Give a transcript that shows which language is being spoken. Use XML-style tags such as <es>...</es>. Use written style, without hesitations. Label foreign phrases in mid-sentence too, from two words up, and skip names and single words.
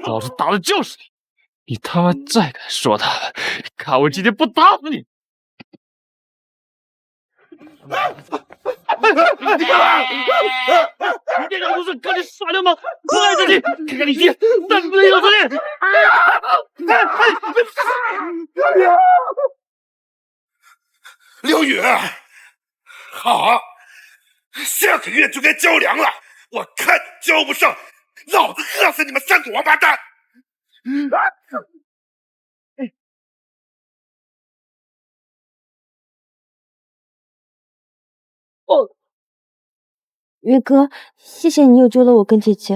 <zh>老子打的就是你！你他媽再敢說他們，看我今天不打死你！你幹嘛？你這個不是跟你耍流氓，不愛着你，看看你爹，但不能有責任。劉宇，好，下個月就該交糧了，我看你交不上，老子餓死你們3個王八蛋！宇哥，謝謝你又救了我跟姐姐。</zh>